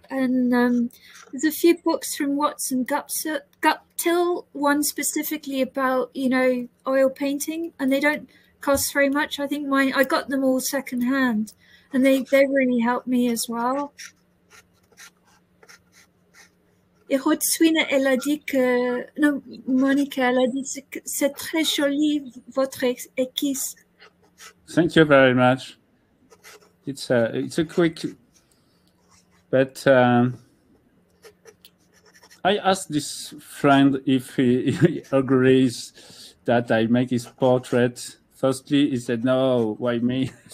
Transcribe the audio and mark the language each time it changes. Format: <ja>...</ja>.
<en>And there's a few books from Watson Guptill, one specifically about, you know, oil painting, and they don't cost very much. I think I got them all secondhand, and they really helped me as well.</en> <fr>Et Rotswina, elle a dit que, non, Monica, elle a dit que c'est très joli votre esquisse.</fr> <en>Thank you very much. It's a quick, but I asked this friend if he agrees that I make his portrait. Firstly, he said, "No, why me?"</en>